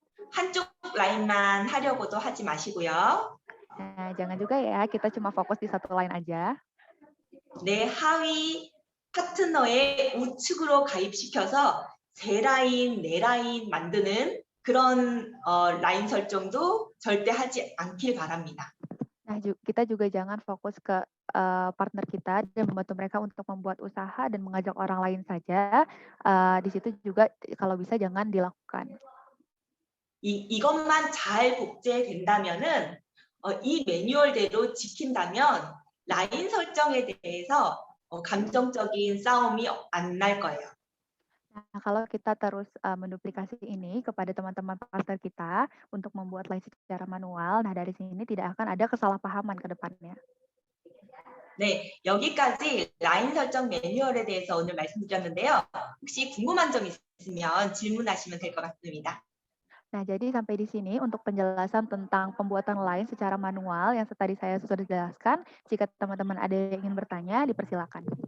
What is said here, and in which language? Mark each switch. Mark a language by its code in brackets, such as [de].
[ko] 한쪽 라인만 하려고도 하지 마시고요. [id] Nah, jangan juga ya kita cuma fokus di 1 line aja. [ko] 내 하위 파트너의 우측으로 가입시켜서 3라인, 4라인 만드는 그런 라인 설정도 절대 하지 않길 바랍니다. [id] Nah, kita juga jangan fokus ke partner kita dan membantu mereka untuk membuat usaha dan mengajak orang lain saja. Di situ juga kalau bisa jangan dilakukan. [ko] 이것만 잘 복제된다면은 이 매뉴얼대로 지킨다면 라인 설정에 대해서 감정적인 싸움이 안 날 거예요. [id] Nah, kalau kita terus menduplikasi ini kepada teman-teman partner kita untuk membuat line secara manual, nah dari sini tidak akan ada kesalahpahaman ke depannya. [ko] 네, 여기까지 라인 설정 매뉴얼에 대해서 오늘 말씀드렸는데요. 혹시 궁금한 점 있으면 질문하시면 될 것 같습니다. [id] Nah, jadi sampai di sini untuk penjelasan tentang pembuatan line secara manual yang tadi saya sudah jelaskan. Jika teman-teman ada yang ingin bertanya, dipersilakan.